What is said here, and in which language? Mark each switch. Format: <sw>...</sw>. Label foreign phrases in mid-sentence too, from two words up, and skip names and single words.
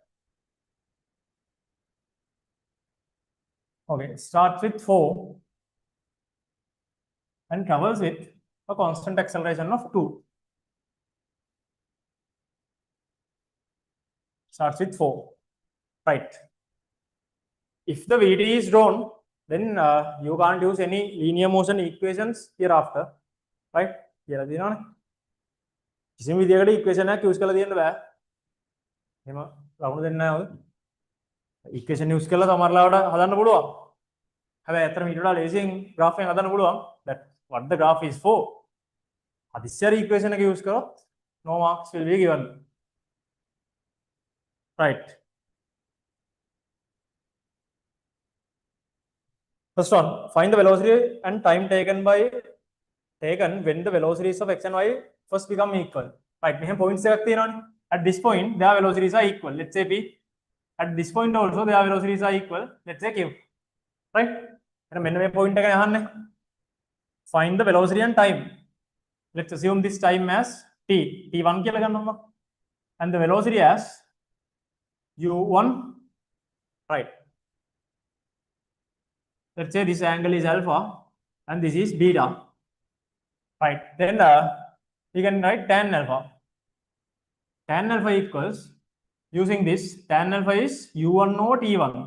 <en>Okay, starts with 4 and travels with a constant acceleration of 2. Starts with 4. Right. If the VD is drawn, then you can't use any linear motion equations hereafter. Right? Here is the</en> <si>කිසිම විදියකට equation එකක් use කරලා දෙන්න බෑ. එහෙම ලකුණු දෙන්න නැහැ. equation use කරලා සමහරවිට හදන්න පුළුවන්. හැබැයි අතර ඊට වඩා ලේසියෙන් graph එකක් හදන්න පුළුවන්.</si> <en>That what the graph is for.</en> <si>අදිස්සර equation එක use කරොත්</si> <en>no marks will be given. Right. First one, find the velocity and time taken when the velocities of x and y first become equal. Right, we have points</en> <si>එකක් තියෙනවානේ.</si> <en>At this point their velocities are equal. Let's say p. At this point also their velocities are equal. Let's say q. Right?</en> <si>එහෙනම් මෙන්න මේ point එක අහන්නේ.</si> <en>Find the velocity and time. Let's assume this time as t.</en> <si>t1 කියලා ගන්නවා.</si> <en>And the velocity as u1. Right. Let's say this angle is alpha and this is beta. Right. Then we can write tan alpha. Tan alpha equals, using this, tan alpha is u1 naught e1.</en>